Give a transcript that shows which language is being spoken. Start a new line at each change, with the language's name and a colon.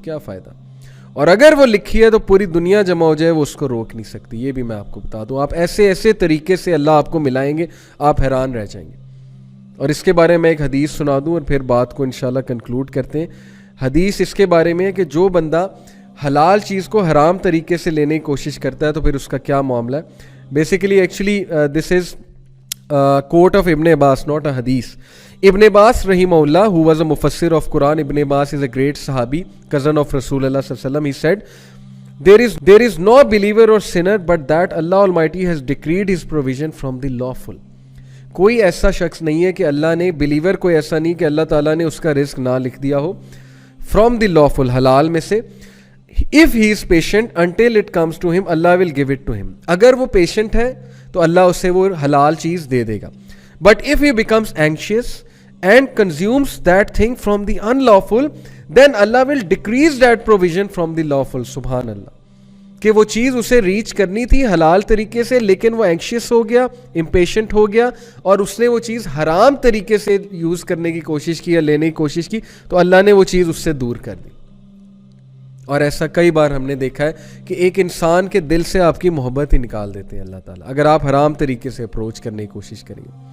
Urdu: کیا فائدہ؟ اور اگر وہ لکھی ہے تو پوری دنیا جمع ہو جائے وہ اس کو روک نہیں سکتی. یہ بھی میں آپ کو بتا دوں. آپ ایسے ایسے طریقے سے اللہ آپ کو ملائیں گے, آپ حیران رہ جائیں گے. اور اس کے بارے میں ایک حدیث سنا دوں اور پھر بات کو انشاءاللہ کنکلوڈ کرتے ہیں. حدیث اس کے بارے میں ہے کہ جو بندہ حلال چیز کو حرام طریقے سے لینے کی کوشش کرتا ہے تو پھر اس کا کیا معاملہ ہے. Basically
English: Actually this is quote of Ibn Abbas, not a hadith. Ibn Abbas rahimahullah, who was a mufassir of Quran, Ibn Abbas is a great sahabi, cousin of Rasulullah sallallahu alaihi wasallam. He said, there is no believer or sinner but that Allah Almighty has decreed his provision from the lawful.
Urdu: کوئی ایسا شخص نہیں ہے کہ اللہ نے, believer کوئی ایسا نہیں کہ اللہ تعالیٰ نے اس کا رزق نہ لکھ دیا ہو,
English: from the lawful,
Urdu: حلال میں سے.
English: If he is patient until it comes to him, Allah will give it to him.
Urdu: اگر وہ پیشنٹ ہے تو اللہ اسے وہ حلال چیز دے دے گا.
English: But if he becomes anxious and consumes that thing from the unlawful, then Allah will decrease that provision from the lawful.
Arabic: سبحان اللہ.
Urdu: کہ وہ چیز اسے ریچ کرنی تھی حلال طریقے سے, لیکن وہ اینکشیس ہو گیا, امپیشنٹ ہو گیا, اور اس نے وہ چیز حرام طریقے سے یوز کرنے کی کوشش کی یا لینے کی کوشش کی, تو اللہ نے وہ چیز اس سے دور کر دی. اور ایسا کئی بار ہم نے دیکھا ہے کہ ایک انسان کے دل سے آپ کی محبت ہی نکال دیتے ہیں اللہ تعالیٰ, اگر آپ حرام طریقے سے اپروچ کرنے کی کوشش کریں.